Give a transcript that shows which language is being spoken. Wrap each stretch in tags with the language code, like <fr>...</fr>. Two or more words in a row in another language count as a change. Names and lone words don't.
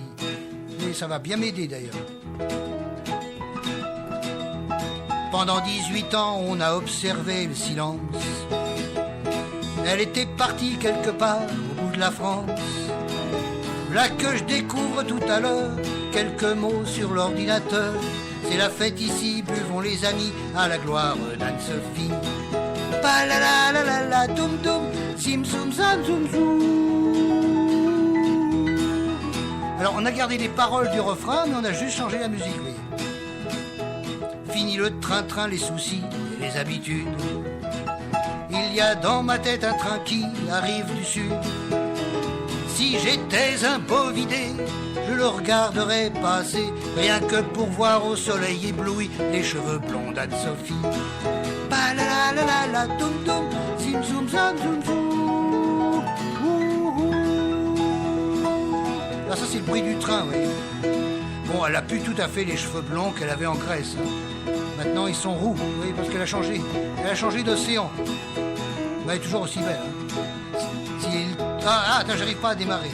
<fr>Et ça va bien m'aider d'ailleurs. Pendant 18 ans, on a observé le silence. Elle était partie quelque part au bout de la France. Là que je découvre tout à l'heure quelques mots sur l'ordinateur. C'est la fête ici, buvons les amis à la gloire d'Anne-Sophie. Pa la la la la la doum doum, sim zoum zam zoum zoum. Alors on a gardé les paroles du refrain, mais on a juste changé la musique. Oui. Fini le train-train, les soucis et les habitudes. Il y a dans ma tête un train qui arrive du sud. Si j'étais un bovidé, je le regarderais passer, rien que pour voir au soleil ébloui les cheveux blonds d'Anne-Sophie. Pa la la la la la doum doum, zim zoum zam zoum zoum. Ouh, ouh. Ah, ça c'est le bruit du train, oui. Bon, elle a plus tout à fait les cheveux blonds qu'elle avait en Grèce. Maintenant ils sont roux, oui, parce qu'elle a changé. Elle a changé d'océan. Elle est toujours aussi belle. Hein. Attends, j'arrive pas à démarrer.</fr>